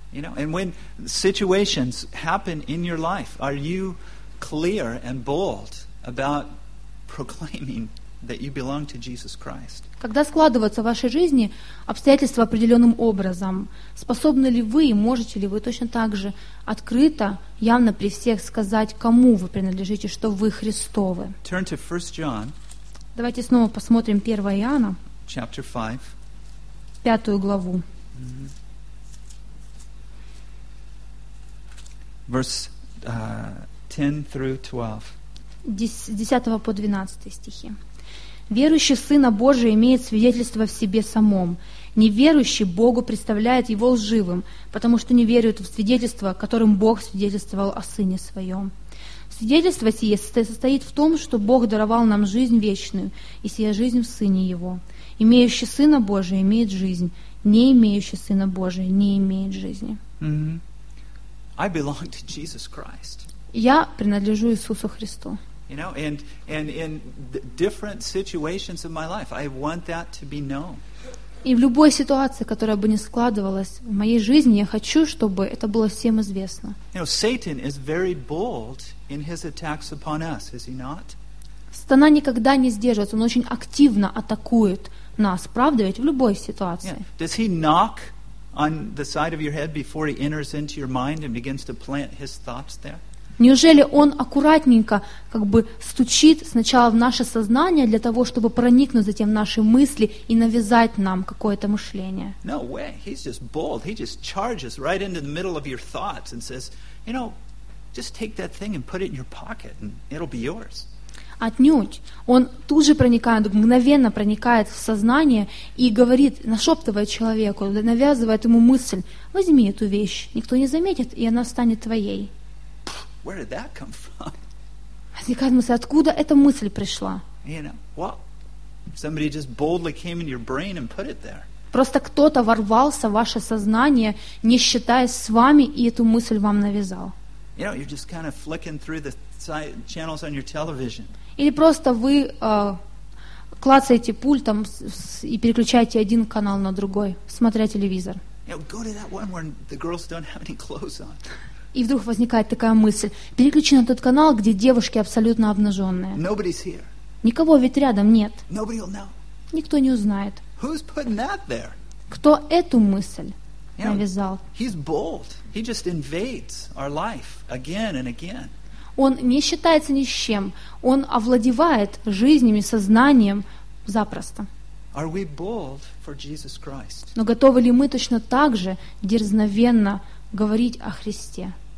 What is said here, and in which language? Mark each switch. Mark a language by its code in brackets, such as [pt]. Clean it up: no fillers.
[en] You know, and when situations happen in your life, are you clear and bold about proclaiming that you belong to Jesus Christ? [ru] Когда складываются в вашей жизни обстоятельства определенным образом, способны ли вы, можете ли вы точно так же открыто, явно при всех сказать, кому вы принадлежите, что вы Христовы? [en] Turn to 1 John. [ru] Давайте снова посмотрим 1 Иоанна. [en] Chapter 5. [ru] Пятую главу. [en] Mm-hmm. Verse 10 through 12. [ru] 10-12 стихи. Верующий Сына Божия имеет свидетельство в себе самом. Неверующий Богу представляет его лживым, потому что не верует в свидетельство, которым Бог свидетельствовал о Сыне Своем. Свидетельство сие состоит в том, что Бог даровал нам жизнь вечную, и сия жизнь в Сыне Его. Имеющий Сына Божия имеет жизнь, не имеющий Сына Божия не имеет жизни. [en] Mm-hmm. I belong to Jesus Christ. [ru] Я принадлежу Иисусу Христу. [en] You know, and in different situations of my life, I want that to be known. [ru] И в любой ситуации, которая бы не складывалась в моей жизни, я хочу, чтобы это было всем известно. [en] You know, Satan is very bold in his attacks upon us, is he not? [ru] Сатана никогда не сдерживается, он очень активно атакует нас, правда ведь, в любой ситуации. [en] Yeah. Does he knock on the side of your head before he enters into your mind and begins to plant his thoughts there? [ru] Неужели он аккуратненько как бы стучит сначала в наше сознание для того, чтобы проникнуть затем в наши мысли и навязать нам какое-то мышление? [en] No way. He's just bold. He just charges right into the middle of your thoughts and says, you know, just take that thing and put it in your pocket and it'll be yours. [ru] Отнюдь. Он тут же проникает, мгновенно проникает в сознание и говорит, нашептывая человеку, навязывает ему мысль, возьми эту вещь, никто не заметит, и она станет твоей. [en] Where did that come from? [ru] Возникает мысль, откуда эта мысль пришла? [en] You know, well, somebody just boldly came in your brain and put it there. [ru] Просто кто-то ворвался в ваше сознание, не считаясь с вами, и эту мысль вам навязал. [en] You know, you're just kind of flicking through the channels on your television. [ru] Или просто вы клацаете пультом и переключаете один канал на другой, смотря телевизор. [en] You know, go to that one where the girls don't have any clothes on. [ru] И вдруг возникает такая мысль. Переключи на тот канал, где девушки абсолютно обнаженные. [en] Nobody's here. [ru] Никого ведь рядом нет. [en] Nobody will know. [ru] Никто не узнает. [en] Who's putting that there? [ru] Кто эту мысль [en] you [ru] навязал? [en] Know, he's bold. He just invades our life again and again. [ru] Он не считается ни с чем. Он овладевает жизнями, сознанием запросто. [en] Are we bold for Jesus Christ? [ru] Но готовы ли мы точно так же дерзновенно говорить о Христе?